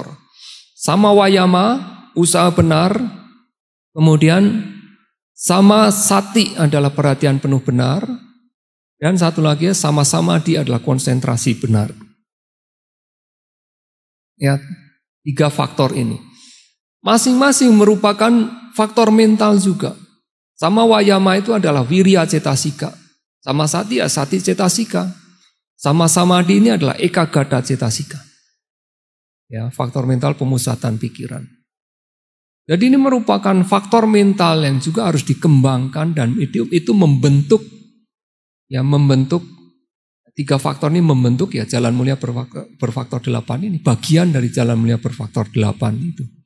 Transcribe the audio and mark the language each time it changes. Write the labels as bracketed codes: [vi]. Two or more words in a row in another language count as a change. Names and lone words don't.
[pi] Sama wayama, [id] usaha benar. Kemudian [pi] sama sati [id] adalah perhatian penuh benar. Dan satu lagi [pi] sama-sama di [id] adalah konsentrasi benar. Ya, 3 faktor ini. Masing-masing merupakan faktor mental juga. [pi] Sama wayama [id] itu adalah [pi] wirya cetasika. Sama sati [id] ya [pi] sati cetasika. [id] Sama-samadhi ini adalah [pi] ekagata cetasika. [id] Ya, faktor mental pemusatan pikiran. Jadi ini merupakan faktor mental yang juga harus dikembangkan dan itu membentuk tiga faktor ini membentuk ya jalan mulia berfaktor 8 ini bagian dari jalan mulia berfaktor 8 itu.